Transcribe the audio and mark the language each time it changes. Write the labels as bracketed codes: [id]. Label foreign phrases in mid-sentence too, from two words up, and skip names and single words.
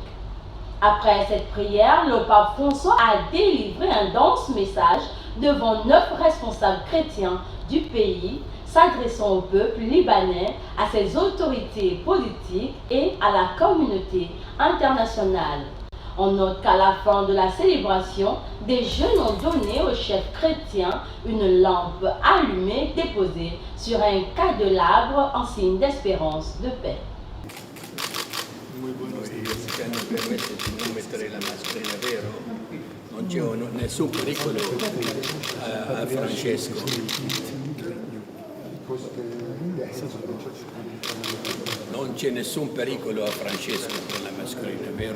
[fr] Après cette prière, le pape François a délivré un dense message devant 9 responsables chrétiens du pays, s'adressant au peuple libanais, à ses autorités politiques et à la communauté internationale. On note qu'à la fin de la célébration, des jeunes ont donné au chef chrétien une lampe allumée déposée sur un cadelabre en signe d'espérance de paix. [it] Non mettere la mascherina, vero? Non c'è nessun pericolo a Francesco. Non c'è nessun pericolo a Francesco con la mascherina, vero?